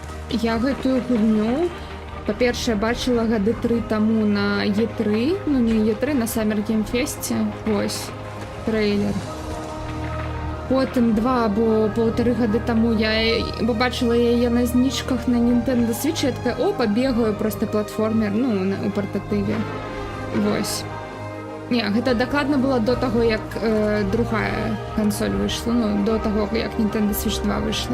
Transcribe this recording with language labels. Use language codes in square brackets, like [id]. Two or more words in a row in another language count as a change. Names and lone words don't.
[be] я гэтую гульню, па-першае, бачыла гады 3 таму на E3, ну не E3, на Summer Game Fest, ось, трейлер. Потым 2 або 1,5 гады таму я побачыла яе на знічках на Nintendo Switch, я такая, о, пабегаю, просто платформер, ну, у партатыве. Вось. Не, гэта дакладна было до таго, як другая кансоль выйшла, ну, до таго, як Nintendo Switch 2 выйшла.